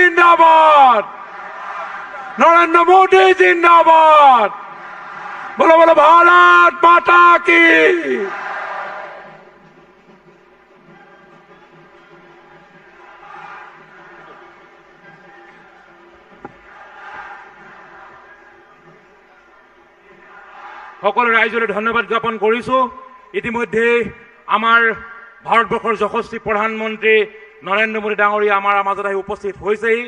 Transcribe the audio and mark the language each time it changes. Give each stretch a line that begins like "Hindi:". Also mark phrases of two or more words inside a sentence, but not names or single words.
Hindi: जिंदाबाद, नरेंद्र मोदी जिंदाबाद, बोलो बोलो भारत माता की।
Assamese: সকল রাইজলে ধন্যবাদ জ্ঞাপন কৰিছো। ইতিমধ্যে আমাৰ ভাৰতবৰ্ষৰ যশস্বী প্ৰধানমন্ত্ৰী নৰেন্দ্ৰ মোদী ডাঙৰীয়া আমাৰ মাজত আহি উপস্থিত হৈছেহি।